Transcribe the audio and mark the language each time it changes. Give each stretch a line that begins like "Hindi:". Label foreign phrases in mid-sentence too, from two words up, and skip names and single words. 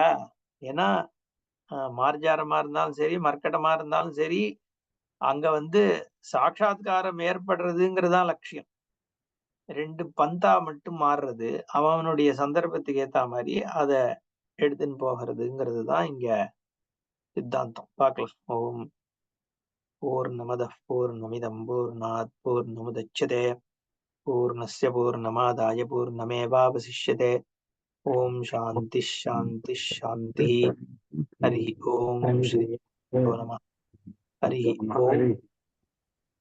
Tamil: ஏன்னா மார்ஜாரமா இருந்தாலும் சரி, மர்க்கட்டமா இருந்தாலும் சரி, அங்க சாட்சாத்காரம் ஏற்படுறதுங்கிறதுதான் லட்சியம். ரெண்டு பந்தா மட்டும் மாறுறது, அவனுடைய சந்தர்ப்பத்துக்கு ஏத்த மாதிரி அத எடுத்துன்னு போகிறதுங்கிறது தான் இங்க சித்தாந்தம்.
Sanskrit: பார்க்கலாம். ॐ पूर्णमदः पूर्णमिदं पूर्णात् पूर्णमुदच्यते पूर्णस्य पूर्णमादाय पूर्णमेवावशिष्यते. ॐ शान्ति शान्ति शान्ति. हरि ॐ श्री नमः. हरि ॐ.